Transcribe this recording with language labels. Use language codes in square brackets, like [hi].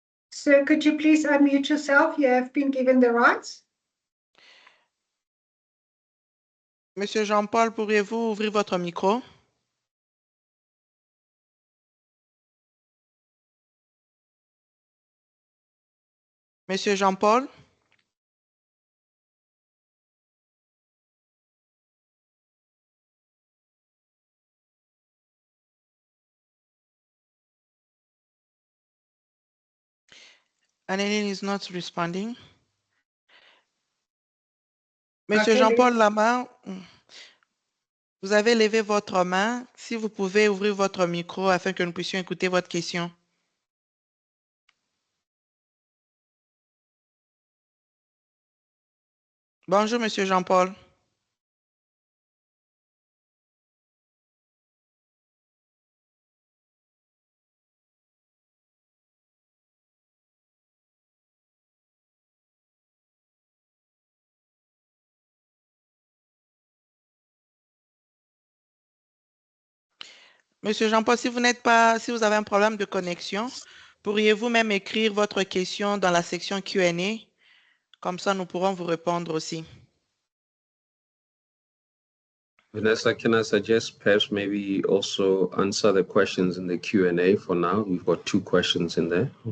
[en] Sir, could you please unmute yourself? You have been given the rights. [fr] Monsieur Jean-Paul, pourriez-vous ouvrir votre micro? Monsieur Jean-Paul? [en] Annelien is not responding. [fr] Monsieur [en] Okay, [fr] Jean-Paul Lama, vous avez levé votre main. Si vous pouvez ouvrir votre micro afin que nous puissions écouter votre question. Bonjour, Monsieur Jean-Paul. Monsieur Jean-Paul, si vous avez un problème de connexion, pourriez-vous même écrire votre question dans la section Q&A? Comme ça, nous pourrons vous répondre aussi. [en] Vanessa, can I suggest perhaps maybe also answer the questions in the Q&A for now? We've got 2 questions in there.